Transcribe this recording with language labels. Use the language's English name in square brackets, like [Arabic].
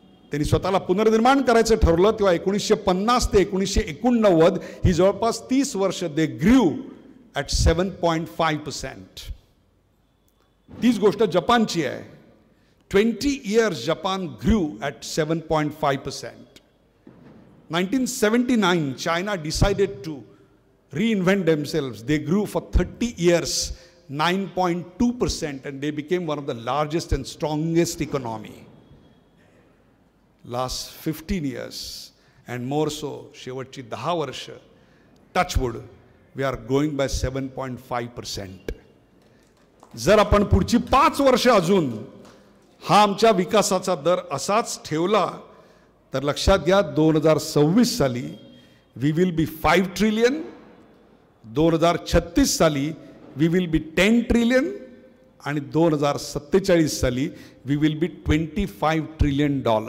[Marathi] त्यांनी स्वतःला पुनर्निर्माण करायचं ठरवलं तेव्हा 1950 ते 1989 ही जवळपास 30 वर्ष [English] They grew at 7.5%. [Marathi] तीच गोष्ट जपानची आहे. [English] 20 years [Marathi] जपान [English] Grew at 7.5%. 1979 China decided to reinvent themselves. They grew for 30 years 9.2% and they became one of the largest and strongest economy. Last 15 years and more so [Marathi] शेवटची 10 वर्ष [English] touchwood we are growing by 7.5%. [Marathi] जर आपण पुढची 5 वर्ष अजून हा आमच्या विकासाचा दर असाच ठेवला तर लक्षात घ्या 2026 साली [English] we will be 5 trillion, [Marathi] 2036 साली [English] we will be 10 trillion [Marathi] आणि 2047 साली [English] We will be $25 trillion.